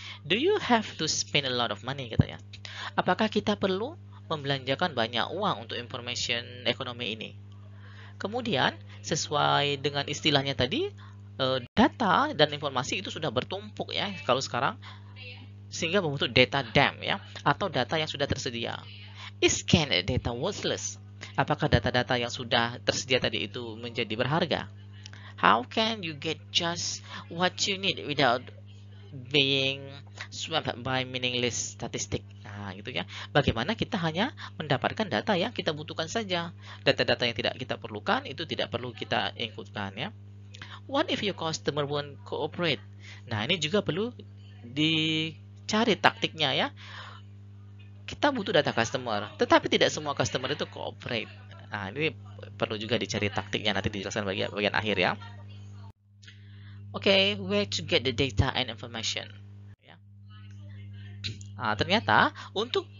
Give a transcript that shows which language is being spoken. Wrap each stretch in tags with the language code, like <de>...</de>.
<en>Do you have to spend a lot of money</en> <id>katanya? Apakah kita perlu membelanjakan banyak uang untuk information economy ini? Kemudian sesuai dengan istilahnya tadi, data dan informasi itu sudah bertumpuk ya kalau sekarang, sehingga membentuk data dam ya, atau data yang sudah tersedia.</id> <en>Is scanned data worthless?</en> <id>Apakah data-data yang sudah tersedia tadi itu menjadi berharga?</id> <en>How can you get just what you need without being swept by meaningless statistic?</en> <id>Nah, gitu ya. Bagaimana kita hanya mendapatkan data yang kita butuhkan saja. Data-data yang tidak kita perlukan itu tidak perlu kita ikutkan ya.</id> <en>What if your customer won't cooperate?</en> <id>Nah, ini juga perlu dicari taktiknya ya. Kita butuh data customer, tetapi tidak semua customer itu cooperate. Nah, ini perlu juga dicari taktiknya, nanti dijelaskan bagian akhir ya.</id> <en>Oke, where to get the data and information. Ya.</en> <id>Nah, ternyata untuk</id>